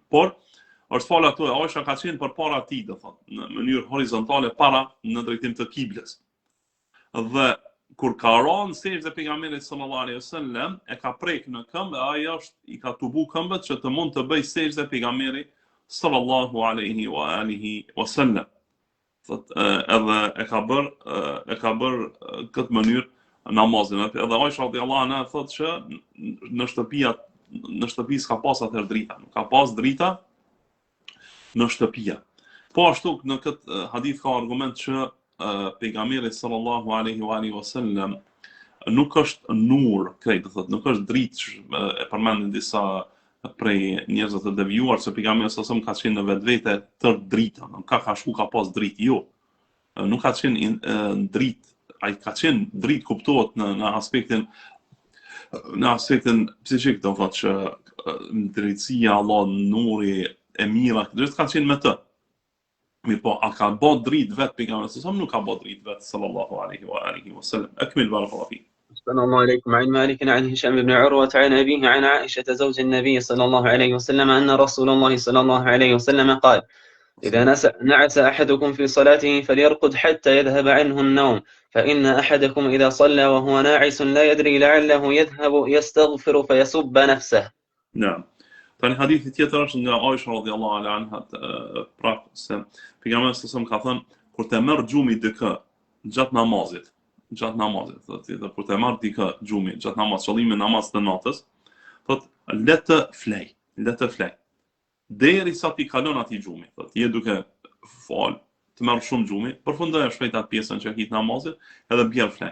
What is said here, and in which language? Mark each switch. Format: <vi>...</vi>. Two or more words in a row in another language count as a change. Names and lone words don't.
<sq>Por është falë ato, Aisha ka qenë përpara tij, do thotë, në mënyrë horizontale në drejtim të kiblës. Dhe kur ka rënë sejdë pejgamberit</sq> <ar>صلى الله عليه وسلم,</ar> <sq>e ka prek në këmbë, ai i ka tubu këmbët që të mund të bëj sejdë pejgamberit</sq> <ar>صلى الله عليه وعلى آله وسلم.</ar> <sq>Edhe e ka bër këtë mënyrë namazin. Edhe Aisha</sq> <ar>رضي الله عنها</ar> <sq>thotë që në shtëpi s'ka pas atëherë drita, nuk ka pas drita në shtëpia. Po ashtu në këtë hadith ka argument që pejgamberi</sq> <ar>صلى الله عليه وعلى آله وسلم</ar> <sq>nuk është nur krejt, nuk është dritë, e përmendin disa prej njerëzve të devijuar se pejgamberi</sq> <ar>صلى الله عليه وسلم</ar> <sq>ka qenë në vetvete tër drita, nuk ka pas dritë, jo. Nuk ka qenë dritë, ai ka qenë dritë kuptohet në aspektin psikik, do thotë që drejtësia, Allah, nuri, e mira, gjithë ka qenë me të. Mirë po, a ka bë dritë vetë pejgamberi</sq> <ar>صلى الله عليه وسلم,</ar> <sq>nuk ka bë dritë vetë</sq> <ar>صلى الله عليه وعلى آله وسلم. أكمل بارك الله فيك. أحسن الله عليكم. عن مالك عن هشام بن عروة عن أبيه عن عائشة زوج النبي صلى الله عليه وسلم أن رسول الله صلى الله عليه وسلم قال إذا نعس أحدكم في صلاته فليرقد حتى يذهب عنه النوم فإن أحدكم إذا صلى وهو ناعس لا يدري لعله يذهب يستغفر فيسب نفسه. نعم.</ar> <sq>Tani hadithi tjetër është nga Aisha</sq> <ar>رضي الله عنها,</ar> <sq>pra se pejgamberi sallallahu ka thënë kur të merr gjumi dikë gjatë namazit, thotë kur të marr dikë gjumi gjatë namazit, qëllimi namaz të natës, thotë le të flej, derisa ti kalon atij gjumi, thotë je duke fal, të merr shumë gjumi, përfundoj shpejt atë pjesën që hit namazit, edhe bjerë flej.</sq>